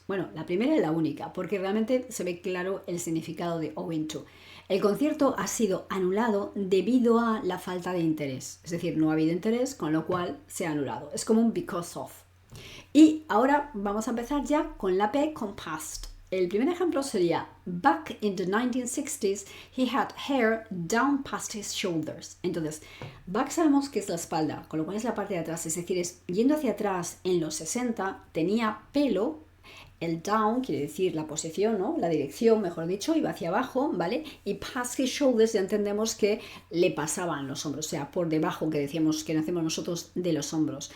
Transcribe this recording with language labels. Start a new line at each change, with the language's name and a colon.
Spanish: Bueno, la primera y la única, porque realmente se ve claro el significado de owing to. El concierto ha sido anulado debido a la falta de interés. Es decir, no ha habido interés, con lo cual se ha anulado. Es como un because of. Y ahora vamos a empezar ya con la P con past. El primer ejemplo sería
English: Back in the 1960s, he had hair down past his shoulders.
Spanish: Entonces, back sabemos que es la espalda, con lo cual es la parte de atrás. Es decir, es yendo hacia atrás en los 60 tenía pelo. El down quiere decir la posición, ¿no? La dirección, mejor dicho, iba hacia abajo, ¿vale? Y
English: past his shoulders
Spanish: ya entendemos que le pasaban los hombros, o sea, por debajo, que decíamos que nacemos nosotros de los hombros.